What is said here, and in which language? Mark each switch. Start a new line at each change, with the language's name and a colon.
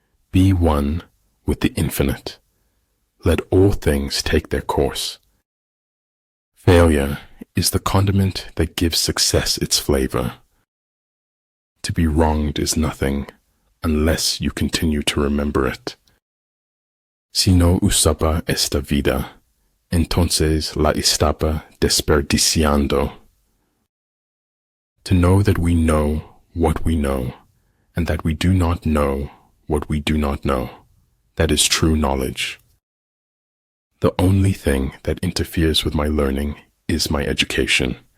English: Be one with the infinite. Let all things take their course. Failure is the condiment that gives success its flavor. To be wronged is nothing unless you continue to remember it.
Spanish: Si no usaba esta vida, entonces la estaba desperdiciando.
English: To know that we know what we know, and that we do not know what we do not know, that is true knowledge. The only thing that interferes with my learning is my education.